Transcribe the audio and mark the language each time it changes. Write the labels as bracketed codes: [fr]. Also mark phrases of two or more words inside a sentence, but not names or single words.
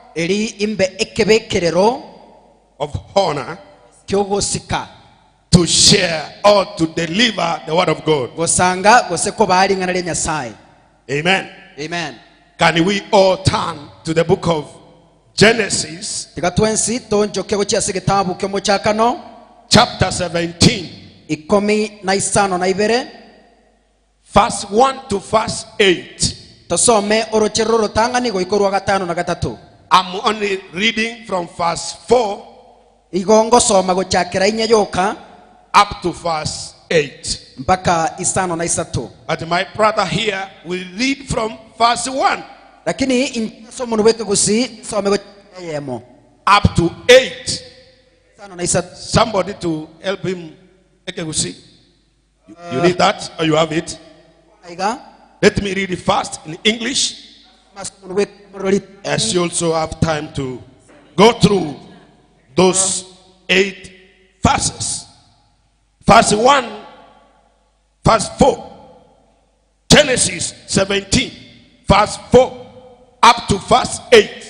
[en] To share or to deliver the word of God. Amen. Amen. Can we all turn to the book of Genesis, chapter 17, [guz] ikomi na isano na ibere [en] verse 1 to verse 8. [guz] tosome orochero rotangani go ikorwa gatano na gatatu. [en] I'm only reading from verse 4 [guz] igongo soma gochakira inya yoka [en] up to verse 8. [guz] mpaka isano na isatu. [en] But my brother here will read from verse 1 [guz] Lakini somo nweke gusi some gochakira yemo [en] up to 8. [guz] isano na isatu. [en] Somebody to help him. You need that, or you have it? [guz] Aiga [en] Let me read it fast in English, [guz] masomo nweke moroli [en] as you also have time to go through those 8 verses. Verse 1, verse 4. Genesis 17, verse 4 up to verse 8.